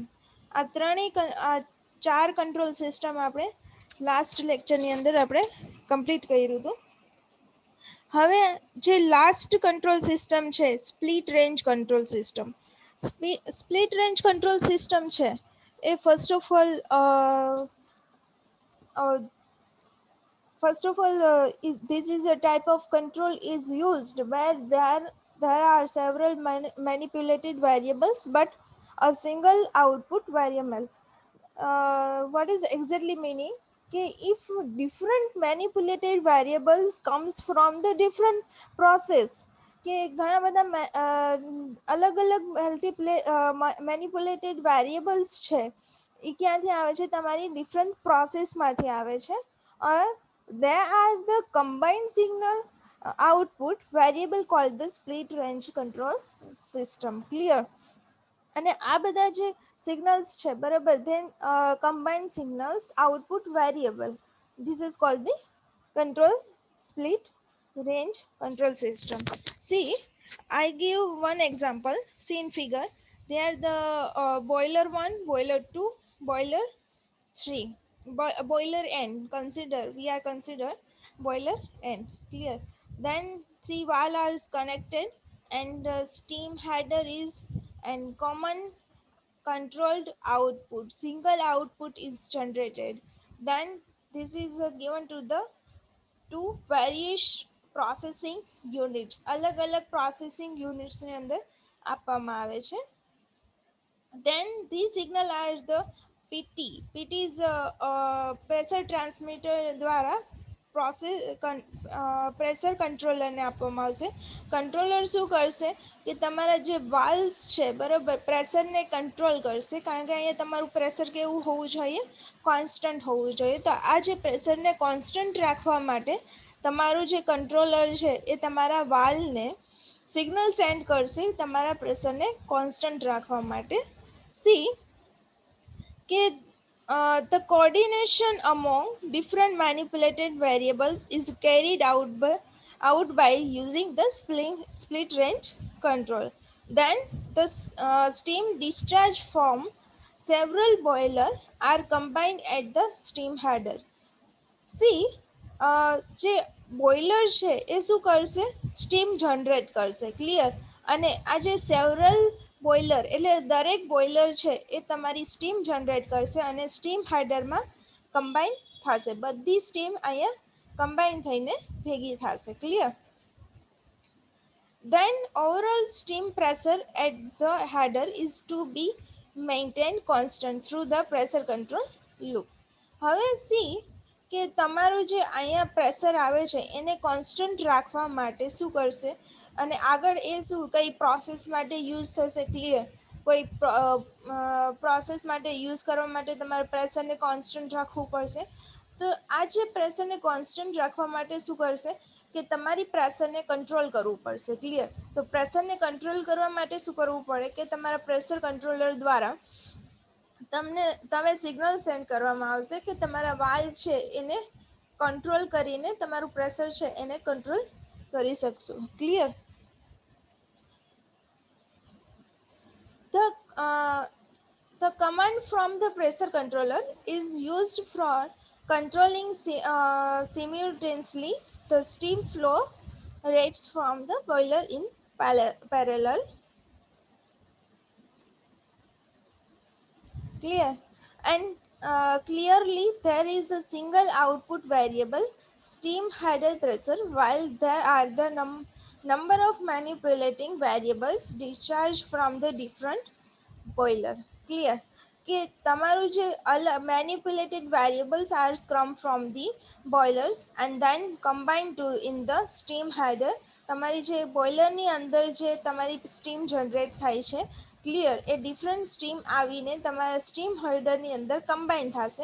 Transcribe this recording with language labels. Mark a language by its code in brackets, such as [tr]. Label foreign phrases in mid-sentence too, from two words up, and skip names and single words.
[gu] આ ત્રણેય ચાર [en] control system [gu] આપણે [en] last lecture [gu] અંદર આપણે કમ્પ્લીટ કર્યું હતું. હવે જે [en] last control system [gu] છે [en] split range control system. split range control system [gu] છે એ [en] first of all this is a type of control is used where there are several manipulated variables but a single output variable. What is exactly meaning? If different manipulated variables comes from the different process, [gu] કે ઘણા બધા અલગ અલગ [en] manipulated variables [gu] છે એ ક્યાંથી આવે છે? તમારી [en] different process [gu] આવે છે. [en] or there are the combined signal output variable called the split range control system. Clear? [gu] અને આ બધા જે સિગ્નલ્સ છે બરાબર, [en] then combined signals output variable, this is called the control split range control system. See, I give one example. See in figure, there the boiler 1, boiler 2, boiler 3, boiler n. We are consider boiler n. Clear? Then 3 valves are connected and steam header is and common controlled output, single output is generated. Then this is given to the two various processing units. [gu] અલગ અલગ [en] processing units [gu] ની અંદર આપવામાં આવે છે. [en] Then these signal are the PT. PT is pressure transmitter [gu] દ્વારા [en] pressure controller [gu] આપવામાં આવશે. કંટ્રોલર શું કરશે કે તમારા જે વાલ્વ્સ છે બરાબર, પ્રેશરને કંટ્રોલ કરશે, કારણ કે અહીંયા તમારું પ્રેશર કેવું હોવું જોઈએ? કોન્સ્ટન્ટ હોવું જોઈએ. તો આ જે પ્રેશરને કોન્સ્ટન્ટ રાખવા માટે તમારું જે કંટ્રોલર છે એ તમારા વાલ્વને [en] signal send [gu] કરશે તમારા પ્રેશરને કોન્સ્ટન્ટ રાખવા માટે. [en] See, the coordination among different manipulated variables is carried out by using the split range control. Then the steam discharge from several boilers are combined at the steam header. See, [gu] જે બોઇલર છે એ શું કરશે? સ્ટીમ જનરેટ કરશે. ક્લિયર? અને આ જે [en] several boiler [gu] એટલે દરેક બોઇલર છે એ તમારી સ્ટીમ જનરેટ કરશે અને [en] steam header [gu] કમ્બાઈન થશે. બધી સ્ટીમ અહીંયા કમ્બાઈન થઈને ભેગી થશે. ક્લિયર? [en] Then overall steam pressure at the header is to be maintained constant through the pressure control loop. [gu] હવે see, કે તમારું જે અહીંયા પ્રેશર આવે છે એને કોન્સ્ટન્ટ રાખવા માટે શું કરશે અને આગળ એ શું કઈ પ્રોસેસ માટે યુઝ થશે? ક્લિયર? કોઈ પ્રોસેસ માટે યુઝ કરવા માટે તમારે પ્રેશરને કોન્સ્ટન્ટ રાખવું પડશે. તો આ જે પ્રેશરને કોન્સ્ટન્ટ રાખવા માટે શું કરશે કે તમારી પ્રેશરને કંટ્રોલ કરવું પડશે. ક્લિયર? તો પ્રેશરને કંટ્રોલ કરવા માટે શું કરવું પડે કે તમારા [en] pressure controller [gu] દ્વારા તમે [en] signal send [gu] કરવામાં આવશે કે તમારા વાલ્વ છે એને કંટ્રોલ કરીને તમારું પ્રેશર છે એને કંટ્રોલ કરી શકશો. ક્લિયર? [en] The command from the pressure controller is used for controlling simultaneously the steam flow rates from the boiler in parallel. Clear? And clearly there is a single output variable, steam header pressure, while there are the number of manipulating variables discharged from the different boiler. Clear? [gu] કે તમારું જે [en] manipulated variables are come from the boilers and then combine to in the steam header. [gu] તમારી જે બોઇલરની અંદર જે તમારી સ્ટીમ જનરેટ થાય છે, ક્લિયર, એ ડિફરન્ટ સ્ટીમ આવીને તમારા [en] steam holder [gu] અંદર કમ્બાઈન થશે.